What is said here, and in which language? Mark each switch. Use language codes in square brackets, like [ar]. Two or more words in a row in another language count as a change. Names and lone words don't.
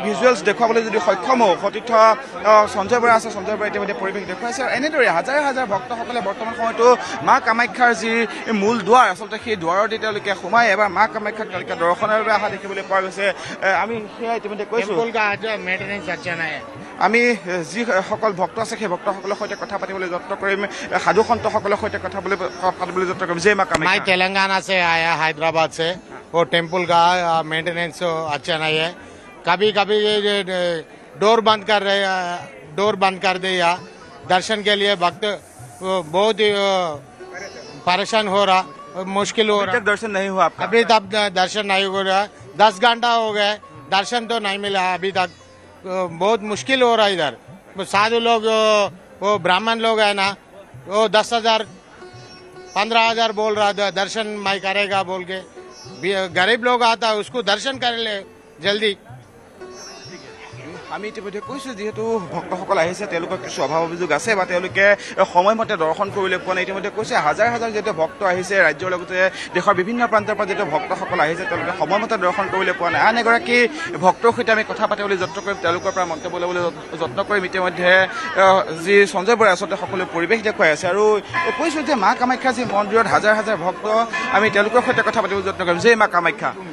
[as] ভিজুৱেলছ দেখুৱাবলৈ যদি সক্ষম হওঁ সতীৰ্থ সঞ্জয় বৰা আছে সঞ্জয় বৰা ইতিমধ্যে পৰিৱেশ দেখুৱাইছে আৰু এনেদৰে হাজাৰ হাজাৰ ভক্তসকলে বৰ্তমান সময়তো মা কামাখ্যাৰ যি মূল দুৱাৰ আচলতে সেই দুৱাৰতে তেওঁলোকে সোমাই এবাৰ মা কামাখ্যাক তেওঁলোকে দৰ্শনৰ বাবে অহা দেখিবলৈ পোৱা গৈছে আমি সেয়া ইতিমধ্যে কৈছোঁ আমি যিসকল ভক্ত আছে সেই ভক্তসকলৰ সৈতে কথা পাতিবলৈ যত্ন কৰিম সাধু সন্তসকলৰ সৈতে কথা পাতিবলৈ যত্ন কৰিম জয় মা কামাখ্যা [hi] मैं तेलंगाना से आया हैदराबाद से वो टेम्पल का मेंटेनेंस अच्छा नहीं है कभी कभी डोर बंद कर दिया दर्शन के लिए भक्त बहुत ही परेशान हो रहा मुश्किल हो रहा दर्शन नहीं हुआ आपका अभी तक दर्शन नहीं हो रहा 10 घंटा हो गए दर्शन तो नहीं मिला अभी तक बहुत मुश्किल हो रहा है इधर साधु लोग वो ब्राह्मण लोग है ना वो 10,000 15,000 बोल रहा था दर्शन मैं करेगा बोल के गरीब लोग आता उसको दर्शन कर ले जल्दी [as] আমি ইতিমধ্যে কৈছোঁ যিহেতু ভক্তসকল আহিছে তেওঁলোকৰ কিছু অভাৱ অভিযোগ আছে বা তেওঁলোকে সময়মতে দৰ্শন কৰিবলৈ পোৱা নাই ইতিমধ্যে কৈছে হাজাৰ হাজাৰ যিহেতু ভক্ত আহিছে ৰাজ্যৰ লগতে দেশৰ বিভিন্ন প্ৰান্তৰ পৰা যিহেতু ভক্তসকল আহিছে তেওঁলোকে সময়মতে দৰ্শন কৰিবলৈ পোৱা নাই আন এগৰাকী ভক্তৰ সৈতে আমি কথা পাতিবলৈ যত্ন কৰিম তেওঁলোকৰ পৰা মন্তব্য ল'বলৈ যত্ন কৰিম ইতিমধ্যে যি সঞ্জয় বৰাই আচলতে সকলো পৰিৱেশ দেখুৱাই আছে আৰু কৈছোঁ যে মা কামাখ্যা যি মন্দিৰত হাজাৰ হাজাৰ ভক্ত আমি তেওঁলোকৰ সৈতে কথা পাতিবলৈ যত্ন কৰিম জয় মা কামাখ্যা